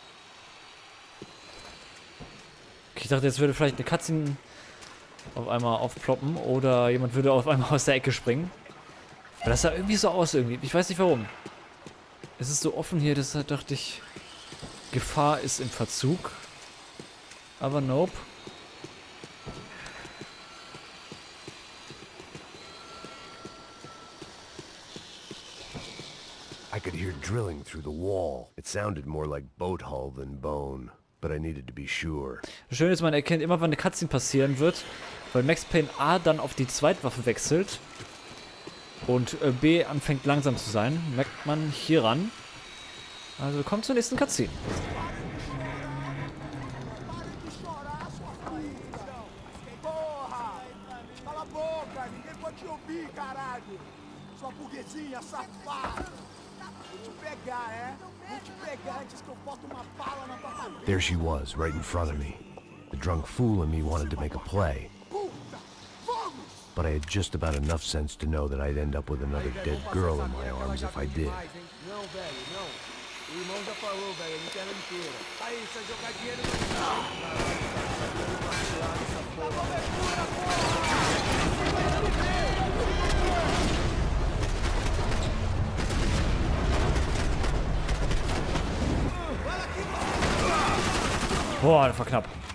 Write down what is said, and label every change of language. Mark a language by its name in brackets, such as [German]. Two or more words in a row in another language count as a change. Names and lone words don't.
[German] Okay, ich dachte, jetzt würde vielleicht eine Cutscene auf einmal aufploppen oder jemand würde auf einmal aus der Ecke springen. Aber das sah irgendwie so aus irgendwie. Ich weiß nicht warum. Es ist so offen hier, deshalb dachte ich, Gefahr ist im Verzug. Aber nope. [English] I could hear drilling through the wall. It sounded more like boat hull than bone, but I needed to be sure. [German] Schön ist, man erkennt immer, wann eine Cutscene passieren wird, weil Max Payne A dann auf die Zweitwaffe wechselt und B anfängt langsam zu sein. Merkt man hieran. Also kommt zur nächsten Cutscene. [Portuguese] Porra! Cala a boca, ninguém pode te ouvir, caralho! Sua burguesinha safada! Vou te pegar, é? Vou te pegar antes que eu bote uma bala na tua cabeça! [English] There she was, right in front of me. The drunk fool in me wanted to make a play, [Portuguese] Puta! Vamos! [English] but I had just about enough sense to know that I'd end up with another dead girl in my arms if I did. [Portuguese] Não, velho, não. O irmão já falou, velho, a interna inteira. Aí, você vai jogar dinheiro no [German] Boah, das war knapp.